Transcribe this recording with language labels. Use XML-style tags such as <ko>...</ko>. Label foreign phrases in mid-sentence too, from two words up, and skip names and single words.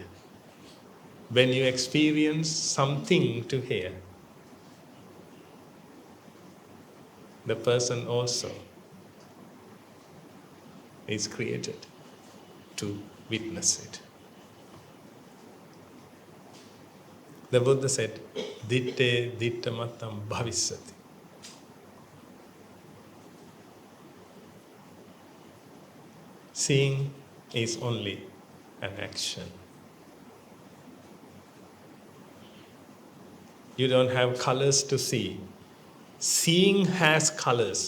<en>When you experience something to hear, the person also is created to witness it. The Buddha said,</en> <pi>Ditte dittamatam bhavisati.</pi> <en>Seeing is only an action. You don't have colors to see. Seeing has colors.</en>